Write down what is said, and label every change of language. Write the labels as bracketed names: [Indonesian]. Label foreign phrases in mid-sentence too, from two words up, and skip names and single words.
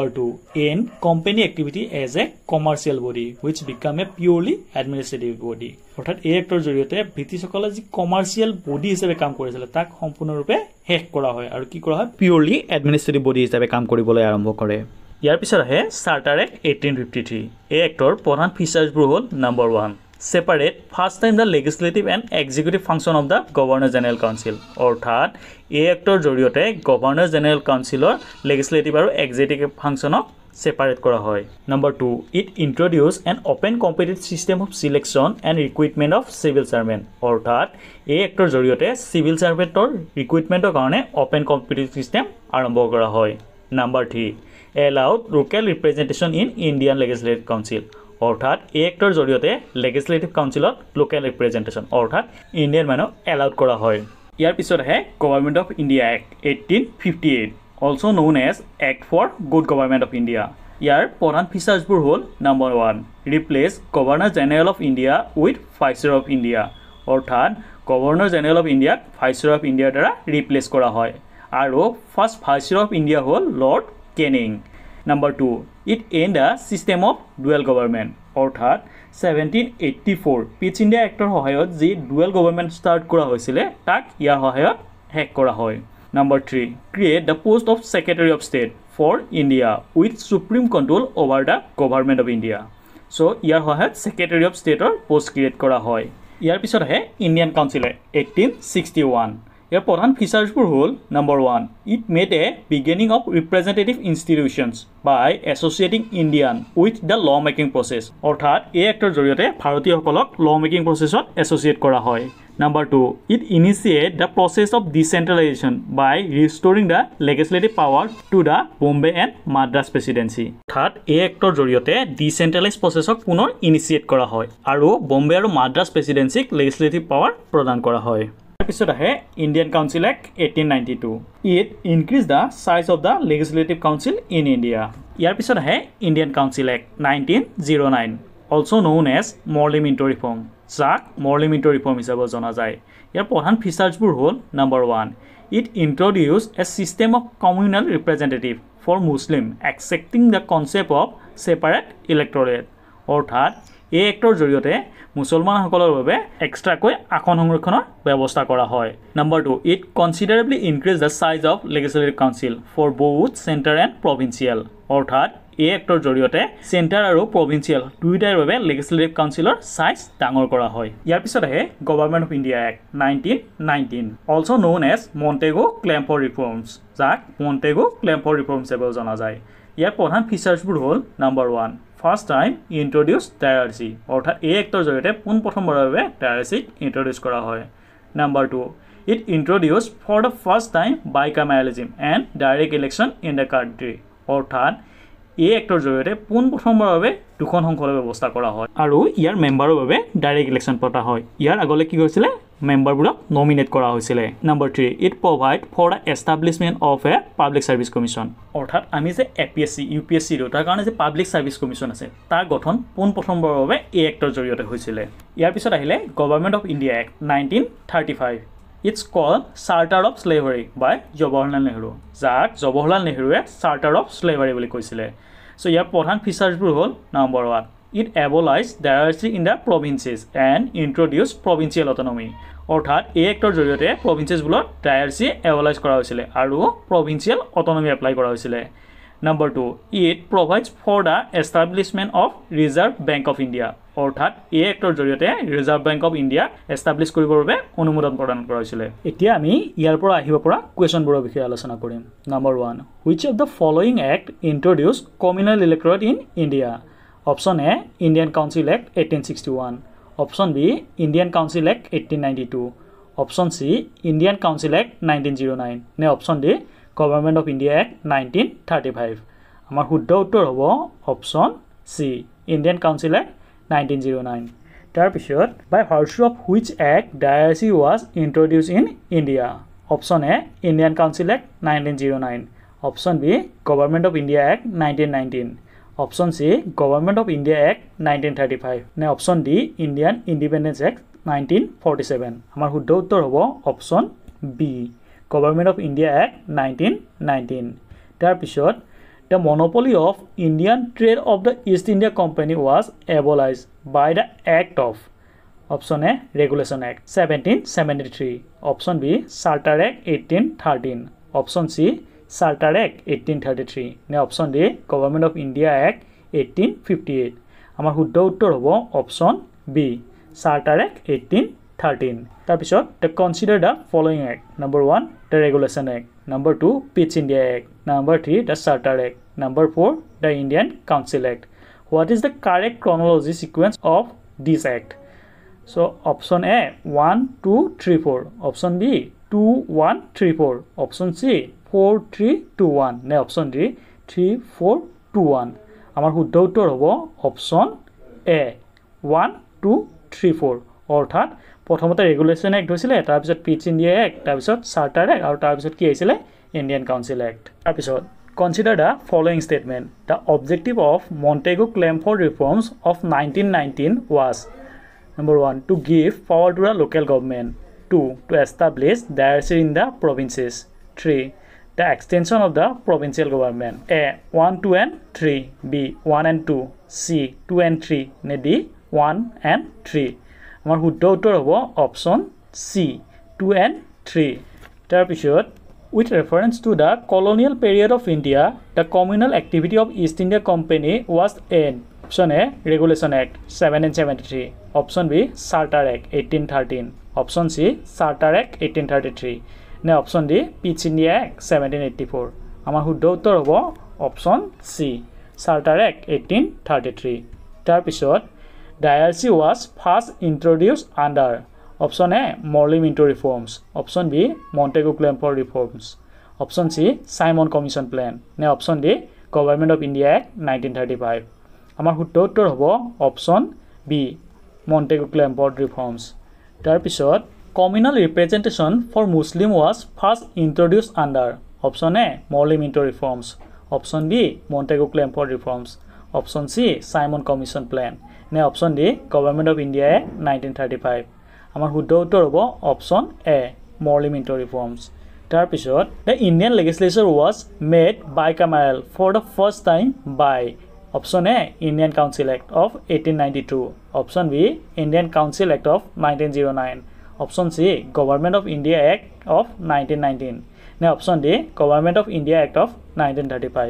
[Assamese] 2 [English] and company activity as a commercial body which become a purely administrative body [Assamese] অৰ্থাৎ এই এক্টৰ জৰিয়তে ব্ৰিটিছসকলে যি [English] commercial body [Assamese] হিচাপে কাম কৰিছিল তাক সম্পূৰ্ণৰূপে হেক কৰা হয় আৰু কি কৰা হয় পিউৰলি [English] administrative body [Assamese] হিচাপে কাম কৰিবলৈ আৰম্ভ কৰে ইয়াৰ পিছত আহে চাৰ্টাৰ এক্ট 1853 এই এক্টৰ প্ৰধান ফিচাৰ্ছবোৰ হ'ল নম্বৰ 1 [English] separate first time the legislative and executive function of the Governor General Council [Assamese] অৰ্থাৎ এই এক্টৰ জৰিয়তে গভৰ্ণৰ জেনেৰেল কাউন্সিলৰ legislative আৰু [English] executive functionক [Assamese] separate কৰা হয় নম্বৰ 2 [English] it introduce an open competitive system of selection and recruitment of civil servant [Assamese] অৰ্থাৎ এই এক্টৰ জৰিয়তে [English] civil servantৰ recruitmentৰ [Assamese] কাৰণে [English] open competitive system [Assamese] আৰম্ভ কৰা হয় নম্বৰ 3 [English] allowed local representation in Indian Legislative Council [Assamese] অৰ্থাৎ এই এক্টৰ জৰিয়তে [English] legislative councilত local representation [Assamese] অৰ্থাৎ ইণ্ডিয়ান মানুহ এলাউড কৰা হয় ইয়াৰ পিছত আহে গভৰ্ণমেণ্ট অফ ইণ্ডিয়া এক্ট 1858 [English] also known as [Assamese] এক্ট ফৰ গুড গভৰ্ণমেণ্ট অফ ইণ্ডিয়া ইয়াৰ প্ৰধান ফিচাৰ্ছবোৰ হ'ল নম্বৰ 1 [English] replace Governor General of India with Viceroy of India [Assamese] অৰ্থাৎ গভৰ্ণৰ জেনেৰেল অফ ইণ্ডিয়াক ভাইসৰয় অফ ইণ্ডিয়াৰ দ্বাৰা ৰিপ্লেচ কৰা হয় আৰু [English] first Viceroy of India [Assamese] হ'ল লৰ্ড কেনিং [English] Number 2, it end a system of dual government. [Assamese] অৰ্থাৎ 1784 পিটছ ইণ্ডিয়া এক্টৰ সহায়ত যি [English] dual government [Assamese] ষ্টাৰ্ট কৰা হৈছিলে তাক ইয়াৰ সহায়ত হেক কৰা হয় [English] Number 3, create the post of Secretary of State for India with supreme control over the government of India. [Assamese] So ইয়াৰ সহায়ত [English] Secretary of State or post [Assamese] create কৰা হয় ইয়াৰ পিছত আহে ইণ্ডিয়ান কাউন্সিল এক্ট 1861 ইয়াৰ প্ৰধান ফিচাৰ্ছবোৰ হ'ল নম্বৰ 1 [English] it made a beginning of representative institutions by associating Indian with the law making process [Assamese] অৰ্থাৎ এই এক্টৰ জৰিয়তে ভাৰতীয়সকলক [English] law making processত [Assamese] এছ'চিয়েট কৰা হয় [English] Number 2, it initiated the process of decentralization by restoring the legislative power to the Bombay and Madras presidency. [Assamese] অৰ্থাৎ এই এক্টৰ জৰিয়তে [English] decentralize processক [Assamese] পুনৰ ইনিচিয়েট কৰা হয় আৰু বম্বে আৰু মাদ্ৰাছ প্ৰেচিডেন্সিক [English] legislative power [Assamese] প্ৰদান কৰা হয় তাৰপিছত আহে ইণ্ডিয়ান কাউন্সিল এক্ট 1892 [English] it increased the size of the legislative council in India [Assamese] ইয়াৰ পিছত আহে ইণ্ডিয়ান কাউন্সিল এক্ট 1909 [English] also known as Morley Minto reform [Assamese] যাক Morley Minto reform হিচাপে জনা যায় ইয়াৰ প্ৰধান ফিচাৰ্ছবোৰ হ'ল নম্বৰ 1 [English] it introduced a system of communal representative for Muslim accepting the concept of separate electorate [Assamese] অৰ্থাৎ এই এক্টৰ জৰিয়তে মুছলমানসকলৰ বাবে এক্সট্ৰাকৈ আসন সংৰক্ষণৰ ব্যৱস্থা কৰা হয় নম্বৰ 2 [English] it considerably increased the size of legislative council for both center and provincial [Assamese] অৰ্থাৎ এই এক্টৰ জৰিয়তে সেন্টাৰ আৰু প্ৰভিন্সিয়াল দুইটাৰ বাবে [English] legislative councilৰ size [Assamese] ডাঙৰ কৰা হয় ইয়াৰ পিছত আহে গভৰ্ণমেণ্ট অফ ইণ্ডিয়া এক্ট 1919 [English] also known as [Assamese] Montego Clamford reforms যাক Montego Clamford reforms হিচাপে জনা যায় ইয়াৰ প্ৰধান ফিচাৰ্ছবোৰ হ'ল নম্বৰ 1 [English] first time introduce diarchy [Assamese] অৰ্থাৎ এই এক্টৰ জৰিয়তে পোনপ্ৰথমবাৰৰ বাবে ডায়াৰচি ইন্ট্ৰোডিউস কৰা হয় নম্বৰ 2 [English] it introduced for the first time bicameralism and direct election in the country [Assamese] অৰ্থাৎ এই এক্টৰ জৰিয়তে পোনপ্ৰথমবাৰৰ বাবে দুখন সংসদৰ ব্যৱস্থা কৰা হয় আৰু ইয়াৰ মেম্বাৰৰ বাবে [English] direct election [Assamese] পতা হয় ইয়াৰ আগলৈ কি হৈছিল মেম্বাৰবোৰক নমিনেট কৰা হৈছিল নম্বৰ 3 [English] it provide for the establishment of a public service commission [Assamese] অৰ্থাৎ আমি যে এপিএসসি ইউপিএসসি তাৰ কাৰণে যে [English] public service commission [Assamese] আছে তাৰ গঠন পোনপ্ৰথমবাৰৰ বাবে এই এক্টৰ জৰিয়তে হৈছিল ইয়াৰ পিছত আহিলে গভৰ্ণমেণ্ট অফ ইণ্ডিয়া এক্ট 1935 [English] It's called Charter of Slavery by Jawaharlal Nehru. [Assamese] যাক Jawaharlal Nehruৱে Charter of Slavery বুলি কৈছিলে So ইয়াৰ প্ৰধান ফিচাৰ্ছবোৰ হ'ল নম্বৰ 1 [English] It abolished diarchy in the provinces and introduced provincial autonomy [Assamese] অৰ্থাৎ এই এক্টৰ জৰিয়তে প্ৰভিন্সেছবোৰত ডায়াৰচি এবলাইজ কৰা হৈছিল আৰু [English] provincial autonomy [Assamese] এপ্লাই কৰা হৈছিল নম্বৰ 2 [English] It provides for the establishment of Reserve Bank of India [Assamese] অৰ্থাৎ এই এক্টৰ জৰিয়তে ৰিজাৰ্ভ বেংক অফ ইণ্ডিয়া এষ্টাব্লিছ কৰিবৰ বাবে অনুমোদন প্ৰদান কৰা হৈছিল এতিয়া আমি ইয়াৰ পৰা আহিব পৰা কোৱেশ্যনবোৰৰ বিষয়ে আলোচনা কৰিম নম্বৰ 1 [English] which of the following act introduced communal electorate in India option A Indian Council Act 1861 option B Indian Council Act 1892 option C Indian Council Act 1909 নে option D Government of India Act 1935 [Assamese] আমাৰ শুদ্ধ উত্তৰ হ'ব [English] option C Indian Council Act 1909 তাৰপিছত by virtue of which act diarchy was introduced in India option A Indian Council Act 1909 option B Government of India Act 1919 option C Government of India Act 1935 নে option D Indian Independence Act 1947 [Assamese] আমাৰ শুদ্ধ উত্তৰ হ'ব [English] option B Government of India Act 1919 তাৰপিছত The monopoly of Indian trade of the East India Company was abolished by the Act of option A Regulation Act 1773 option B Charter Act 1813 option C Charter Act 1833 নে option D Government of India Act 1858 [Assamese] আমাৰ শুদ্ধ উত্তৰ হ'ব [English] option B Charter Act 1813 তাৰপিছত the consider the following act number 1 the Regulation Act number 2 Pitch India Act number 3 the Charter Act number 4 the Indian Council Act what is the correct chronology sequence of this act so option A 1 2 3 4 option B 2 1 3 4 option C 4 3 2 1 নে option D 3 4 2 1 [Assamese] আমাৰ শুদ্ধ উত্তৰ হ'ব [English] option A 1 2 3 4 [Assamese] অৰ্থাৎ প্ৰথমতে ৰেগুলেশ্যন এক্ট হৈছিল তাৰপিছত পিটছ ইণ্ডিয়া এক্ট তাৰপিছত চাৰ্টাৰ এক্ট আৰু তাৰপিছত কি আহিছিল ইণ্ডিয়ান কাউন্সিল এক্ট তাৰপিছত [English] consider the following statement the objective of Montego Clamford reforms of 1919 was number 1 to give power to the local government 2 to establish diarchy in the provinces 3 the extension of the provincial government A 1 2 and 3 B 1 and 2 C 2 and 3 নে D 1 and 3 [Assamese] আমাৰ শুদ্ধ উত্তৰ হ'ব [English] option C 2 and 3 তাৰপিছত with reference to the colonial period of India the communal activity of East India Company was end Option A, Regulation Act 1773. Option B, Charter Act 1813. Option C, Charter Act 1833. নে option D, Peace India Act 1784. [Assamese] আমাৰ শুদ্ধ উত্তৰ হ'ব [English] option C, [Assamese] Charter Act 1833. তাৰ পিছত [English] DIRC was first introduced under option A, Morley Minto reforms. Option B, Montego-Clamford reforms. Option C, Simon Commission plan. নে option D, Government of India Act 1935. [Assamese] আমাৰ শুদ্ধ উত্তৰ হ'ব [English] option B, [Assamese] Montego-Clamford reforms. তাৰ পিছত [English] communal representation for Muslim was first introduced under option A, Morley Minto reforms. Option B, Montego-Clamford reforms. Option C, Simon Commission plan. নে option D, Government of India Act 1935. [Assamese] আমাৰ শুদ্ধ উত্তৰ হ'ব [English] option A, [Assamese] Morley Minto reforms. তাৰ পিছত [English] the Indian legislature was made bicameral for the first time by option A, Indian Council Act of 1892. Option B, Indian Council Act of 1909. Option C, Government of India Act of 1919. নে option D, Government of India Act of 1935.